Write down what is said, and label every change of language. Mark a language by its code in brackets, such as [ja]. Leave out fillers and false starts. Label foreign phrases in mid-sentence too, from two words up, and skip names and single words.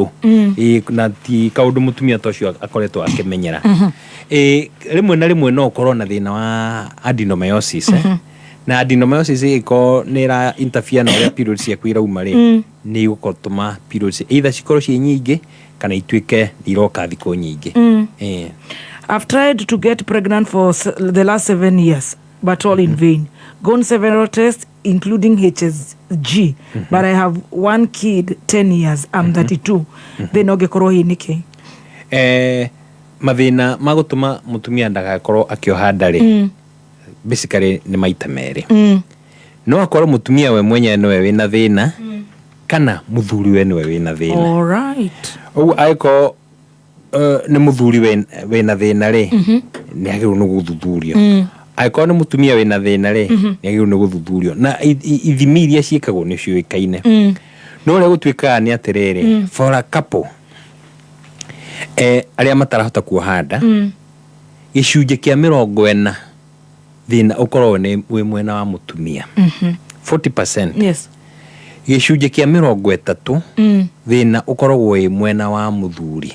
[ki] Na ti kaũndũ mũtumia ta ũcio akoretwo akĩmenyera. Rĩmwe na rĩmwe no ũkorwo na thĩna wa adenomyosis. Na adenomyosis ĩkorwo nĩ ĩra interfere na ũrĩa periods ciaku irauma rĩ, nĩ gũtũma periods either cikorwo ciĩ nyingĩ kana ituĩke iroka thikũ nyingĩ. [en] I've tried to get pregnant for the last 7 years, but all in vain. Gone several tests, including HSG, but I have one kid, 10 years. I'm 32. Then [ki] ogekorwo hi niki. Mathĩna ma gũtũma mũtumia ndagakorwo akĩoha ndarĩ basically nĩ maita merĩ. No akorwo mũtumia we mwenye nĩwe wĩna thĩna kana mũthuri we nĩwe wĩna thĩna. [en] All right. [ki] Ũguo angĩkorwo nĩ mũthuri wĩna thĩna rĩ, nĩ agĩrĩirwo nĩ gũthuthurio. Angĩkorwo nĩ mũtumia wĩna thĩna rĩ, nĩ agĩrĩirwo nĩ gũthuthurio. Na ithimi iria ciĩkagwo nĩ ciũĩkaine. No ũrĩa gũtuĩkaga nĩ atĩrĩrĩ, [en] for a couple [ki] arĩa matarahota kuoha nda, gĩcunjĩ kĩa 40 thĩna ũkorwo nĩ wĩ mwena wa mũtumia. 40%. Yes. Gĩcunjĩ kĩa 30 thĩna ũkoragwo wĩ mwena wa mũthuri.